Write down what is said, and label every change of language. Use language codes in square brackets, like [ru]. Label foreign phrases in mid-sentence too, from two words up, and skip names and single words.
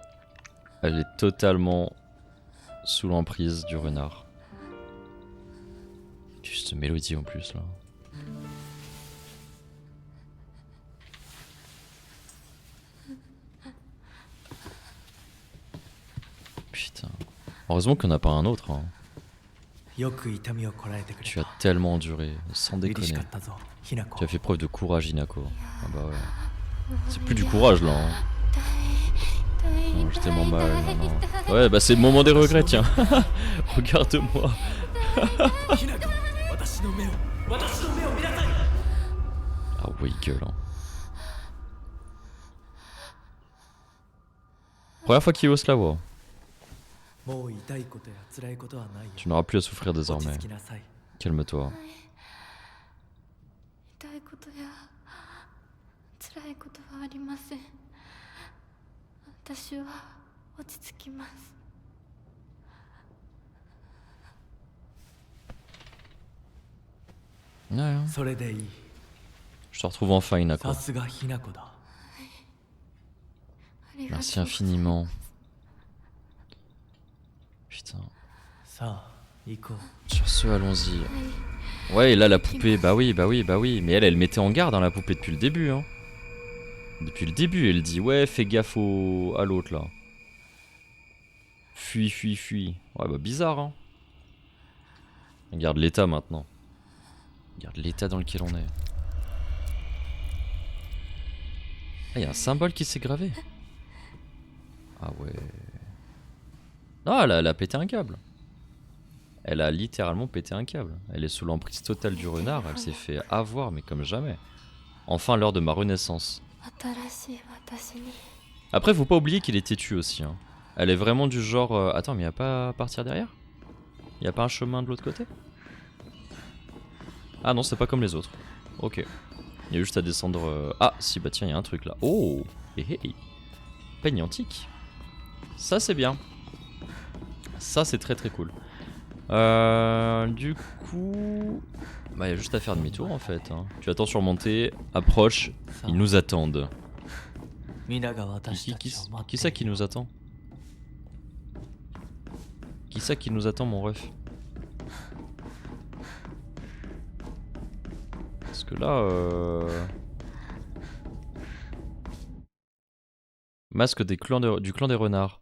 [fr] Elle est totalement sous l'emprise du renard. Juste mélodie en plus là. Putain. Heureusement qu'on n'a pas un autre. Hein. [ja] よく痛みをこらえてくれ [fr] Tu as [ja] た [fr] tellement enduré, sans [ja] 嬉し [fr] déconner. [ja] かったぞひな [fr] Tu [ja] 子 [fr] as fait preuve de courage, Inako. Ah bah ouais. C'est plus du courage là. Hein. Non, j'ai tellement mal. Non, non. Ouais, bah c'est le moment des regrets, tiens. Regarde-moi. [ja] ひな子私の目を私の目を見なさい [fr] Ah oui, gueule. Hein. Première fois qu'il ose la voix. [ja] もう痛いことや辛いことはないよ。 [fr] Tu n'auras plus à souffrir [ja] 落ち [fr] désormais. [ja] 着きなさい。 [fr] Calme-toi. [ja] 痛いことや辛いことはありません。私は落ち着きます。 [fr] Ouais, hein. [ja] それでいい。 [fr] Je te retrouve enfin, Inako. [ja] さすがひな子だ。ありがとう [fr] Merci infiniment. Putain. [ja] さあ行こう。 [fr] Sur ce, allons-y. Ouais, et là, la poupée, bah oui. Mais elle mettait en garde, hein, la poupée, depuis le début. Hein. Depuis le début, elle dit, ouais, fais gaffe à l'autre, là. Fuis. Ouais, bah bizarre, hein. Regarde l'état, maintenant. Regarde l'état dans lequel on est. Ah, y a un symbole qui s'est gravé. Ah ouais. Non, elle a pété un câble. Elle a littéralement pété un câble. Elle est sous l'emprise totale du renard. Elle s'est fait avoir, mais comme jamais. Enfin, l'heure de ma renaissance. [ja] 新しい私に [fr] Après, faut pas oublier qu'il est têtu aussi. Hein. Elle est vraiment du genre... Attends, mais y a pas à partir derrière? Y a pas un chemin de l'autre côté? Ah non, c'est pas comme les autres. Ok. Il y a juste à descendre... Ah, si, bah tiens, il y a un truc là. Oh, hé. Peigne antique. Ça, c'est bien. Ça, c'est très très cool. Du coup... Bah, il y a juste à faire demi-tour en fait. Hein. Tu attends surmonter, approche, ils nous attendent. [ja] 皆が私たちを待っている。 [fr] Qui ça qui nous attend? Qui ça qui nous attend, mon ref? Parce que là... Masque du clan des renards.